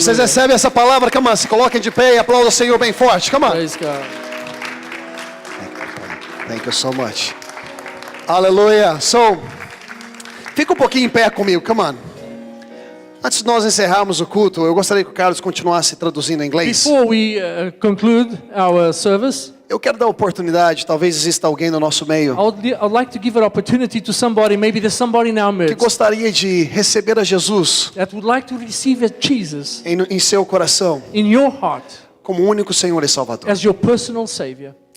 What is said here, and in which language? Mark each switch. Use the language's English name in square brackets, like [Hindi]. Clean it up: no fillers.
[Portuguese] Vocês recebem essa palavra? [English] Come on, [Portuguese] se coloquem de pé e aplaudam o Senhor bem forte. [English] Come on. Praise God. Thank you so much. Aleluia. [Portuguese] So, fica um pouquinho em pé comigo. [English] Come on. [Portuguese] Antes de nós encerrarmos o culto, eu gostaria que o Carlos continuasse traduzindo em inglês. [English] Before we conclude our service, [Portuguese] Eu quero dar oportunidade, talvez exista alguém no nosso meio [English] I'd like to give an opportunity to somebody, maybe there's somebody in our [Portuguese] que [English] midst, [Portuguese] gostaria de receber a Jesus [English] that would like to receive Jesus [Portuguese] em seu coração [English] in your heart [Portuguese] como único Senhor e Salvador. [English] as your personal Savior.